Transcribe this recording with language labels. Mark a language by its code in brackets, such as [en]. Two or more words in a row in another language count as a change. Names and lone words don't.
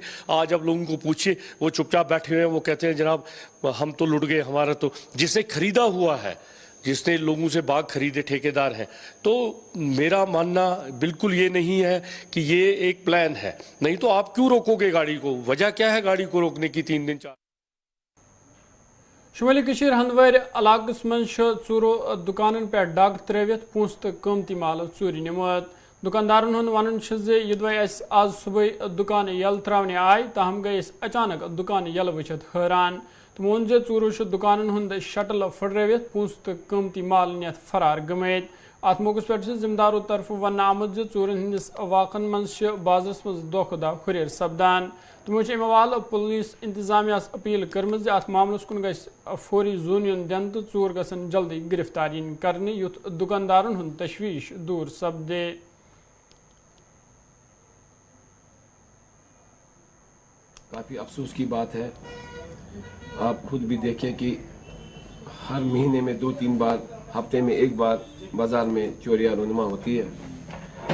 [hi] आज अब लोगों को पूछिए, वो चुपचाप बैठे हुए हैं, वो कहते हैं जनाब हम तो लुट गए, हमारा तो, जिसे खरीदा हुआ है, जिसने लोगों से बाग खरीदे, ठेकेदार हैं। तो मेरा मानना बिल्कुल ये नहीं है कि ये एक प्लान है। नहीं तो आप क्यों रोकोगे गाड़ी को? वजह क्या है गाड़ी को रोकने की 3 दिन 4? [ks] शुमाली कशीर हंदवार इलाकस मज चूरो दुकानन पे डाक त्रेवित पूंस तो कीमती माल चोरी निमत। दुकानदारन हुंद वनन युदवे आज सुबह दुकान यल त्रावने आय, ताहम गए अचानक दुकान यल वचित हैरान। तमो वोन जे चूरो दुकानन हुंद शटल फुर्रवित पूंस तो कीमती माल नियत फरार गमत। अत मौके पे जिम्मेदारों तरफ वन आमद जे चोरन हंदिस वाकन मज बाजरस मज दो खुदा हुर सपदान। तमो अमे हवाले पुलिस इंतजामिया अपील कर्म अत मामलस कुन गि फौरी जोन युन दिन तो चोर गसन जल्दी गिरफ्तारी करने, युत दुकानदारन हुंद तशवीश दूर सपदे। [hi] काफ़ी अफसोस की बात है, आप खुद भी देखें कि हर महीने में 2-3 बार, हफ्ते में 1 बार बाज़ार में चोरियां रुनमा होती है।